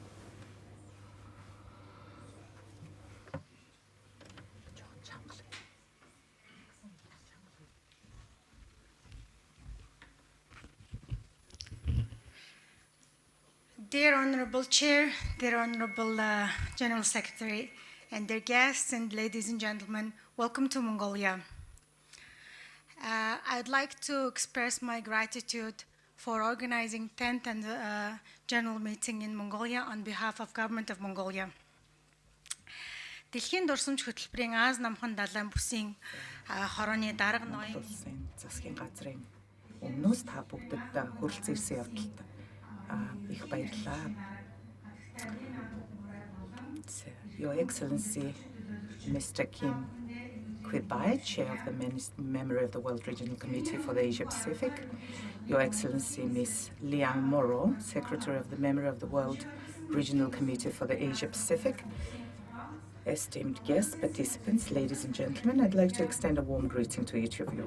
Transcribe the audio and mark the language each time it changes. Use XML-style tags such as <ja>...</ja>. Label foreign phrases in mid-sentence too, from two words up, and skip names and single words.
<en>Dear Honorable Chair, dear Honorable General Secretary, and dear guests and ladies and gentlemen, welcome to Mongolia. I'd like to express my gratitude for organizing 10th and General Meeting in Mongolia on behalf of Government of Mongolia.</en> <mn>Дэлхийн дурсамж хөтөлбөрийн Аз намхан далайн бүсийн хорооны дарга ноён засгийн газрын өмнөөс та бүгдэд хүрэлцэн ирсэн явдалд их баярлалаа.</mn> <en>Your Excellency, Mr. Kim Quibai, Chair of the Memory of the World Regional Committee for the Asia Pacific, Your Excellency, Ms. Liang Moro, Secretary of the Memory of the World Regional Committee for the Asia Pacific, esteemed guests, participants, ladies and gentlemen, I'd like to extend a warm greeting to each of you.</en>